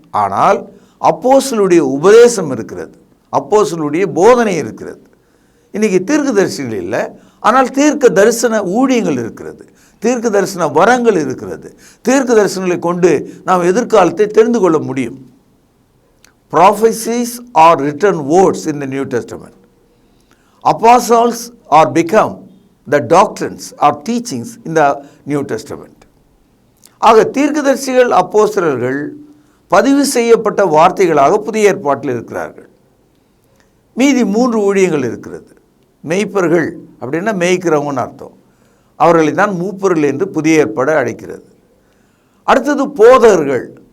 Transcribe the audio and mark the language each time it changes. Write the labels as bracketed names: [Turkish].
[Tamil] ஆனால் அப்போஸ்தலருடைய உபதேசம் இருக்கிறது, அப்போஸ்தலருடைய போதனை இருக்கிறது. இன்றைக்கி தீர்க்கதரிசிகள் இல்லை, ஆனால் தீர்க்க தரிசன ஊழியங்கள் இருக்கிறது, தீர்க்க தரிசன வரங்கள் இருக்கிறது. தீர்க்க தரிசனங்களை கொண்டு நாம் எதிர்காலத்தை தெரிந்து கொள்ள முடியும். [English] Prophecies are written words in the New Testament. Apostles are become the doctrines or teachings in the New Testament. [Tamil] ஆக தீர்க்கதரிசிகள், அப்போஸ்தலர்கள் பதிவு செய்யப்பட்ட வார்த்தைகளாக புதிய ஏற்பாட்டில் இருக்கிறார்கள். மீதி 3 ஊழியங்கள் இருக்கிறது. மெய்ப்பர்கள் அப்படின்னா மேய்க்கிறவங்கன்னு அர்த்தம். அவர்களை தான் மூப்பர்கள் என்று புதிய ஏற்பாடு அழைக்கிறது. அடுத்தது போதகர்கள்.